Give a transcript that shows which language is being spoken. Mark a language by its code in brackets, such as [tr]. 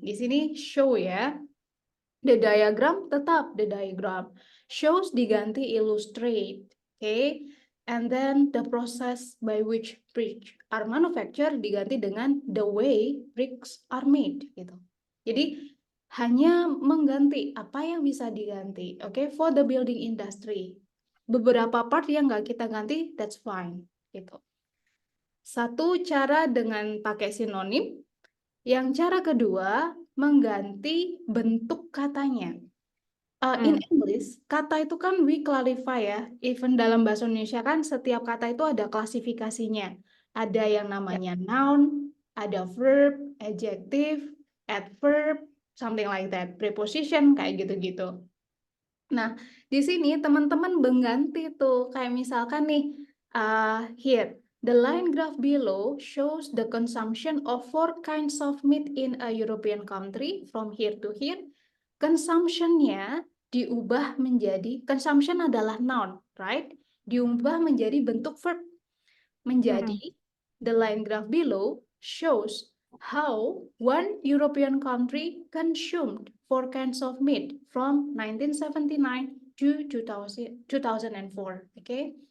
[id] Di sini [en] show ya. The diagram [id] tetap [en] the diagram. Shows [id] diganti [en] illustrate. Okay. And then the process by which bricks are manufactured [id] diganti dengan [en] the way bricks are made gitu. [id] Jadi hanya mengganti apa yang bisa diganti. [en] Oke, for the building industry. [id] Beberapa part yang nggak kita ganti, [en] that's fine [id] gitu. Satu cara dengan pakai sinonim. Yang cara kedua, mengganti bentuk katanya. [en] In English, [id] kata itu kan [en] we clarify [id] ya. [en] Even [id] dalam bahasa Indonesia kan setiap kata itu ada klasifikasinya. Ada yang namanya noun, ada verb, adjective, adverb, something like that. Preposition, kayak gitu-gitu. Nah, di sini teman-teman mengganti tuh. Kayak misalkan nih, [en] here. The line graph below shows the consumption of 4 kinds of meat in a European country from here to here. [id] Consumption-nya diubah menjadi, consumption adalah noun, [en] right? [id] Diubah menjadi bentuk verb. Menjadi, [en] the line graph below shows how one European country consumed 4 kinds of meat from 1979 to 2004. Oke.